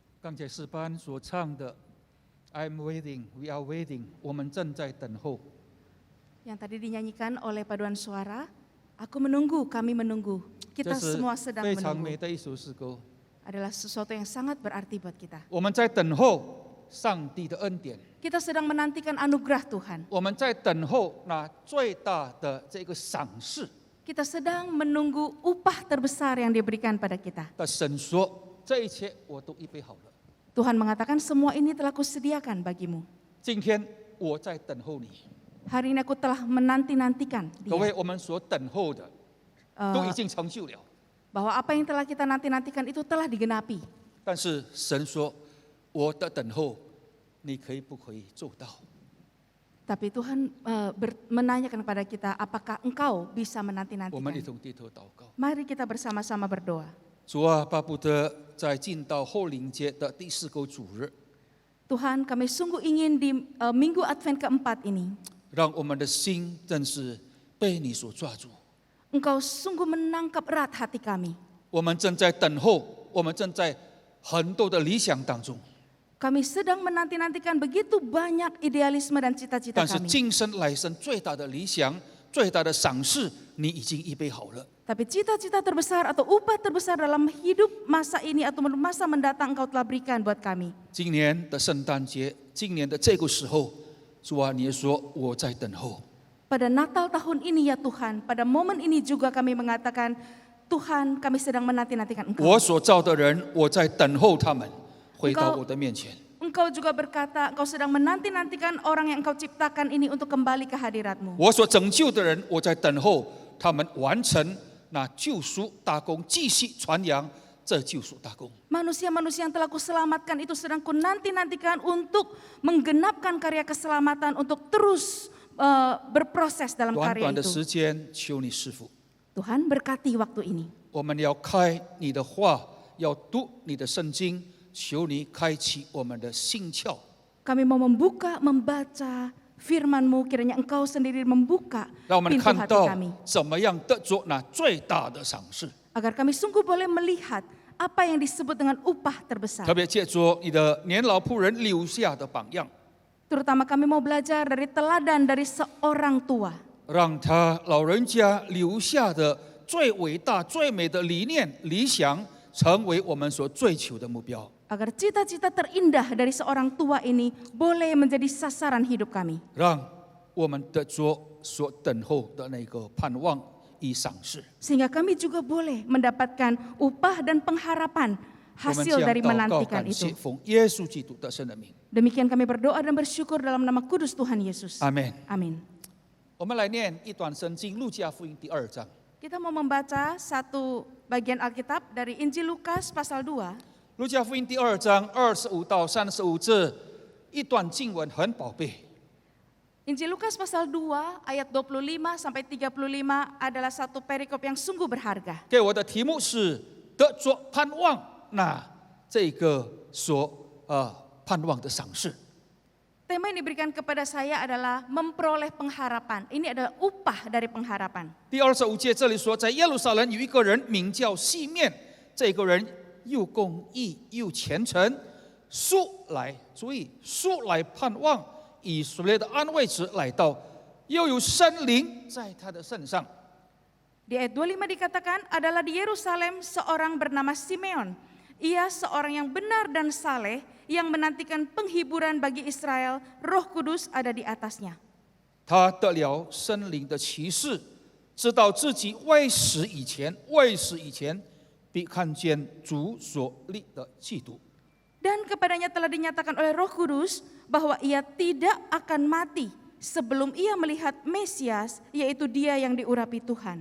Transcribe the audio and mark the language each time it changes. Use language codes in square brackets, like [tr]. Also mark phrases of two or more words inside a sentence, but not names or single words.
[zh] 刚才诗班所唱的 [en] I'm waiting, we are waiting, [zh] 我们正在等候。 [id] Yang tadi dinyanyikan oleh paduan suara, aku menunggu, kami menunggu. [zh] 这 [id] Kita [zh] 是 [id] semua sedang [zh] 非常美 [id] menunggu. [zh] 的一首诗歌。 [id] Adalah sesuatu yang sangat berarti buat kita. [zh] 我们在等候上帝的恩典， [id] Kita sedang menantikan anugerah Tuhan. [zh] 我们在等候那最大的这个赏赐 [id] Kita sedang menunggu upah terbesar yang diberikan pada kita. [zh] 的神说，这一切我都预备好了。 [id] Tuhan mengatakan semua ini telah kusediakan bagimu. [zh] 今天我在等候你， [id] Hari ini aku telah menanti-nantikan [zh] 各位， [id] dia. [zh] 我们所等候的都已经成就了。 [id] Bahwa apa yang telah kita nanti-nantikan itu telah digenapi. [zh] 但是神说，我的等候，你可以不可以做到？ [id] Tapi Tuhan menanyakan kepada kita, apakah engkau bisa [zh] 我们一 [id] menanti-nantikan? [zh] 同低头祷告。 [id] Mari kita bersama-sama berdoa. [zh] 主啊，巴不得在进到后灵节的第4个主日， [id] Tuhan, kami sungguh ingin di minggu Advent keempat ini, [zh] 让我们的心真是被你所抓住。 [id] Engkau sungguh menangkap erat hati kami. [zh] 我们正在等候，我们正在很多的理想当中， [id] Kami sedang menanti-nantikan begitu banyak idealisme dan cita-cita [zh] 但是 [id] kami. [zh] 今生来生最大的理想、最大的赏赐，你已经预备好了。 [id] Tapi cita-cita terbesar atau upah terbesar dalam hidup masa ini atau masa mendatang Engkau telah berikan buat kami. [zh] 今年的圣诞节，今年的这个时候，主啊，你也说我在等候。 [id] Pada Natal tahun ini ya Tuhan, pada momen ini juga kami mengatakan, Tuhan kami sedang menanti-nantikan Engkau. [zh] 我所造的人，我在等候他们回到我的面前。 [id] Engkau juga berkata, Engkau sedang menanti-nantikan orang yang Engkau ciptakan ini untuk kembali ke hadirat-Mu. [zh] 我所拯救的人，我在等候他们完成那救赎大功，继续传扬这救赎大功。 [id] Manusia-manusia yang telah Kuselamatkan itu sedang Ku nanti-nantikan untuk menggenapkan karya keselamatan, untuk terus berproses dalam [zh] 短 [id] karya [zh] 短的 [id] itu. [zh] 时间，求你师傅， [id] Tuhan berkati waktu ini. [zh] 我们要开你的话，要读你的圣经，求你开启我们的心窍， [id] Kami mau membaca firman-Mu, kiranya Engkau sendiri membuka [zh] 让我们 [id] pintu [zh] 看 [id] hati [zh] 到 [id] kami. [zh] 怎么样得着那最大的赏赐。 [id] Agar kami sungguh boleh melihat apa yang disebut dengan upah terbesar. [zh] 特别借着你的年老仆人留下的榜样， [id] Terutama kami mau belajar dari teladan dari seorang tua. [zh] 让他老人家留下的最伟大、最美的理念、理想，成为我们所追求的目标。 [id] Agar cita-cita terindah dari seorang tua ini boleh menjadi sasaran hidup kami. [zh] 让我们得着所等候的那个盼望与赏赐。 [id] Sehingga kami juga boleh mendapatkan upah dan pengharapan [zh] 我们 [id] hasil [zh] 将 [id] dari [zh] 祷告 [id] menantikan [zh] 感谢， [id] itu. [zh] 奉耶稣基督的圣的名， [id] Demikian kami berdoa dan bersyukur dalam nama kudus Tuhan Yesus. [zh] 阿门。 [id] Amin. [zh] 我们来念一段圣经，路加福音第2章。 [id] Kita mau membaca satu bagian Alkitab dari Injil Lukas pasal 2. [zh] 路加福音第2章25到35字，一段经文很宝贝。 [id] Injil Lukas pasal 2 ayat 25 sampai 35 adalah satu perikop yang sungguh berharga. [zh] 给我的题目是得着盼望，那这个所盼望的赏赐。 [id] Tema yang diberikan kepada saya adalah memperoleh pengharapan. Ini adalah upah dari pengharapan. [zh] 第25节这里说，在耶路撒冷有一个人名叫西面，这个人又公义又虔诚，素来注意素来盼望以色列的安慰子来到，又有圣灵在他的身上。 [id] Di ayat 25 dikatakan adalah di Yerusalem seorang bernama Simeon. Ia seorang yang benar dan saleh yang menantikan penghiburan bagi Israel. Roh Kudus ada di atasnya. [zh] 他得了圣灵的启示，知道自己未死以前必看见主所立的基督。 [id] Dan kepadanya telah dinyatakan oleh Roh Kudus bahwa ia tidak akan mati sebelum ia melihat Mesias, yaitu dia yang diurapi Tuhan.